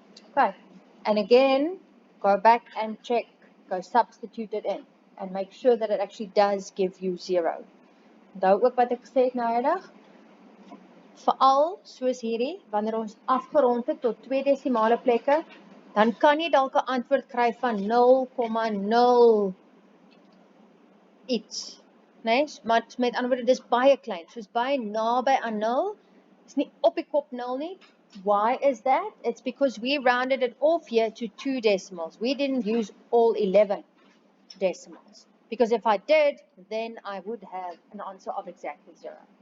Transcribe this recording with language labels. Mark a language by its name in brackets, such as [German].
[English] Okay, and again, go back and check, go substitute it in, and make sure that it actually does give you 0. [Afrikaans] Onthou ook wat ek gesê het nou eendag, veral soos hierdie, wanneer ons afgerond het tot 2 desimale plekke, dan kan jy dalk 'n antwoord kry van 0,0 iets, nee? Maar met ander woorde, dis baie klein, soos baie naby aan 0, is nie op die kop 0 nie. [English] Why is that? It's because we rounded it off here to 2 decimals. We didn't use all 11 decimals. Because if I did, then I would have an answer of exactly 0.